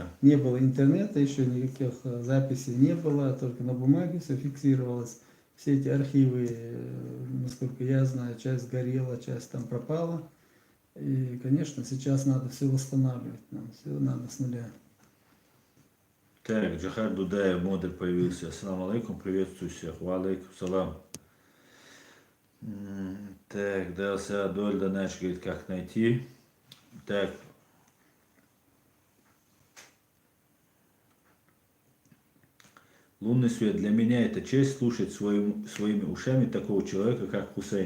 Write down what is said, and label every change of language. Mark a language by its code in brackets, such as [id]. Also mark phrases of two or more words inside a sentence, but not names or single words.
[ru] не было интернета, еще никаких записей не было, только на бумаге все фиксировалось. Все эти архивы, насколько я знаю, часть сгорела, часть там пропала. И, конечно, сейчас надо все восстанавливать, нам все надо с нуля. Так, Джахар Дудаев, модуль появился. [ar] السلام عليكم, [ru] приветствую всех. [ar] وعليكم السلام. [ru] Так, Далса Адольда наш говорит, как найти. Так. Лунный свет. Для меня это честь слушать своими ушами такого человека, как Хусейн.